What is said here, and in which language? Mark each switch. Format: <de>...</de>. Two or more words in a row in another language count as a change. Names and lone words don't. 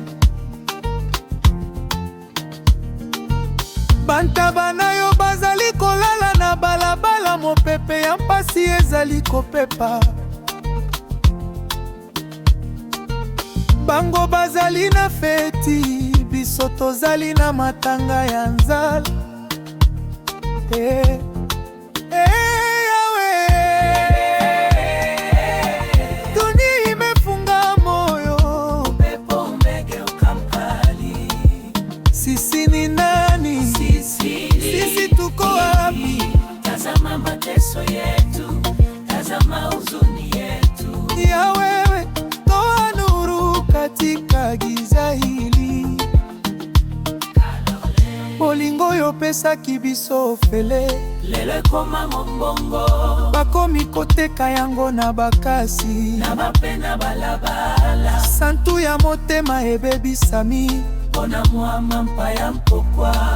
<ln>Bantaba na yo bazali kolala na balabala, mopepe ya mpasi ezali kopepa. Bango bazali na feti, biso tozali na matanga ya nzala. Yahweh,</ln> <sw>dunia imefunga moyo, Upepo umegeuka mkali. sisi ni nani? Sisi tuko wapi? Tazama mateso yetu, tazama huzuni yetu. Yahweh, toa nuru katika giza hili.</sw> <ln>Bolingo yopesaki biso ofele, Lelo ekoma mombongo, bakomi koteka yango na bakasi. na bapena balabala. Santu ya motema ebebisami, Pona mwama mpaya mpokwa.</ln>